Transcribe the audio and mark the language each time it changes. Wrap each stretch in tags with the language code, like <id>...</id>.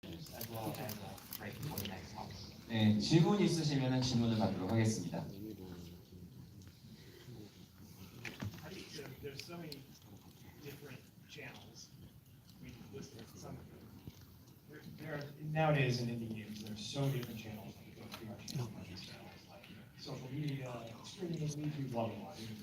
<en>well as great for the next topic.</en> <ko>네, 질문 있으시면 질문을 받도록 하겠습니다.</ko> <en>There's so many different channels. We listed some of them. There are, nowadays in indie games, there's so many different channels. Like social media, streaming, YouTube, blah blah blah.</en>